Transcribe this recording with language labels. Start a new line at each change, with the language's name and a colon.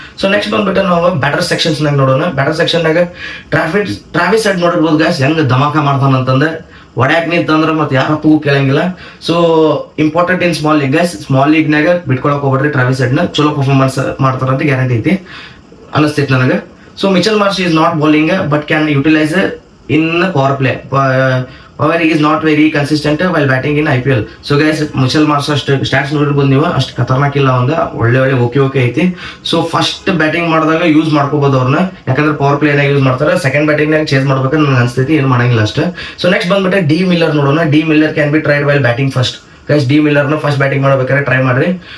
Kannada: So next ಬಂದ್ಬಿಟ್ಟು ನಾವು batter sections ನಾಗ ನೋಡೋಣ. ಬ್ಯಾಟರ್ ಸೆಕ್ಷನ್ ನಾಗ ಟ್ರಾವಿಸ್ ಹೆಡ್ ನೋಡಿರ್ಬೋದು ಗೈಸ್ ಹೆಂಗ್ ಧಮಾಕ ಮಾಡ್ತಾನಂತಂದ್ರೆ ಒಡ್ಯಾಕ್ ನಿಂತಂದ್ರೆ ಮತ್ತೆ ಯಾರಪ್ಪೂ ಕೇಳಂಗಿಲ್ಲ.
English: so important in small league
Kannada: guys. Small ಲೀಗ್ನಾಗ ಬಿಟ್ಕೊಳಕ್ ಹೋಗ್ಬಿಡ್ರಿ. Travis ಹೆಡ್ನ ಚಲೋ ಪರ್ಫಾರ್ಮೆನ್ಸ್ ಮಾಡ್ತಾರಂತ ಗ್ಯಾರಂಟಿ ಐತಿ ಅನಿಸ್ತೈತಿ ನನಗೆ.
English: So Mitchell Marsh is not bowling but can utilise in power play. However, he is not very consistent while batting in IPL.
Kannada: So guys, Mitchell Marsh ಅಷ್ಟು stats ನೋಡಿರ್ಬೋದು ನೀವು, ಅಷ್ಟು ಖತರ್ನಾಕ್ ಇಲ್ಲ. ಒಂದು ಒಳ್ಳೆ ಓಕೆ ಐತಿ. ಸೊ ಫಸ್ಟ್ ಬ್ಯಾಟಿಂಗ್ ಮಾಡಿದಾಗ use ಮಾಡ್ಕೋಬಹುದು ಅವ್ರನ್ನ, ಯಾಕಂದ್ರೆ ಪವರ್ ಪ್ಲೇನಾಗ ಯೂಸ್ ಮಾಡ್ತಾರೆ. ಸೆಕೆಂಡ್ ಬ್ಯಾಟಿಂಗ್ ನಾಗ ಚೇಂಜ್ ಮಾಡ್ಬೇಕಂತ ನನಗೆ ಅನ್ಸ್ತೈತಿ, ಏನು ಮಾಡಂಗಿಲ್ಲ ಅಷ್ಟೇ. ಸೊ ನೆಕ್ಸ್ಟ್ ಬಂದ್ಬಿಟ್ಟು ಡಿ ಮಿಲ್ಲರ್ ನೋಡೋಣ.
English: D Miller can be tried while batting first.
Kannada: Guys D ಮಿಲ್ಲರ್ನ first batting ಮಾಡ್ಬೇಕಾದ್ರೆ ಟ್ರೈ ಮಾಡ್ರಿ.